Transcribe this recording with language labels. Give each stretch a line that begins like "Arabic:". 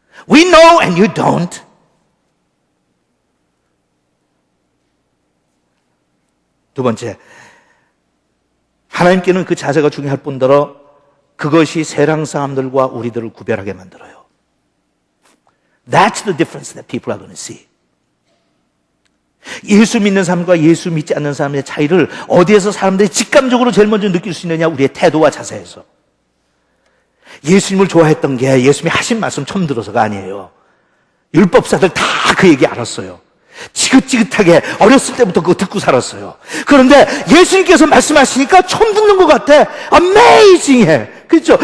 English: We know and you don't.
Korean: 두 번째, 하나님께는 그 자세가 중요할 뿐더러 그것이 세상 사람들과 우리들을 구별하게 만들어요.
English: That's the difference that people are going to see.
Korean: 예수 믿는 사람과 예수 믿지 않는 사람의 차이를 어디에서 사람들이 직감적으로 제일 먼저 느낄 수 있느냐? 우리의 태도와 자세에서. 예수님을 좋아했던 게 예수님이 하신 말씀 처음 들어서가 아니에요. 율법사들 다 그 얘기 알았어요. 지긋지긋하게 어렸을 때부터 그거 듣고 살았어요. 그런데 예수님께서 말씀하시니까 처음 듣는 것 같아. Amazing해. 그렇죠?